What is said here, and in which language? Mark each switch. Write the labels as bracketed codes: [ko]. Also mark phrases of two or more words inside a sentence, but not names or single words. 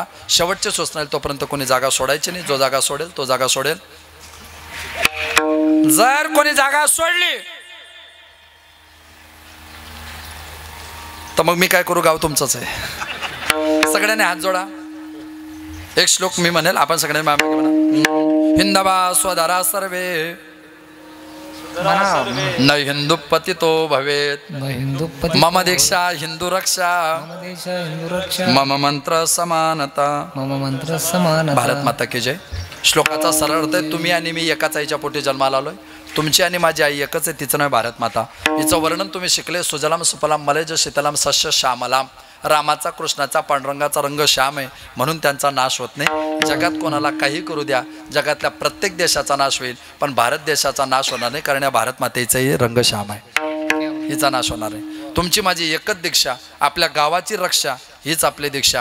[mr] शेवटचे सूचना तोपर्यंत कोणी जागा सोडायची नाही. जो जागा सोडेल तो जागा सोडेल. जर कोणी जागा सोडली तर मग मी काय करू, गाव तुमचंच आहे. सगळ्यांनी हात जोडा. एक श्लोक मी म्हणेल, आपण सगळ्यांनी म्हणा. [sa] हिंदवा स्वधरा सर्वे न हिंदू पतितो भवेत मम दीक्षा हिंदू रक्षा मम मंत्र समानता. [hi] भारत माता की जय. [mr] श्लोकाचा सरळ अर्थ आहे तुम्ही आणि मी एकाच आईच्या पोटी जन्माला आलोय. तुमची आणि माझी आई एकच आहे, तिचं नाव भारत माता. हिचं वर्णन तुम्ही शिकले. [sa] सुजलाम सुफलाम मलयज शीतलाम सस्य श्यामलाम. [mr] रामाचा कृष्णाचा पांडुरंगाचा रंग श्याम आहे म्हणून त्यांचा नाश होत नाही. जगात कोणाला काही करू द्या, जगातल्या प्रत्येक देशाचा नाश होईल पण भारत देशाचा नाश होणार नाही, कारण या भारत मातेचाही रंग श्याम आहे, हिचा नाश होणार आहे. तुमची माझी एकच दीक्षा, आपल्या गावाची रक्षा हीच आपली दीक्षा.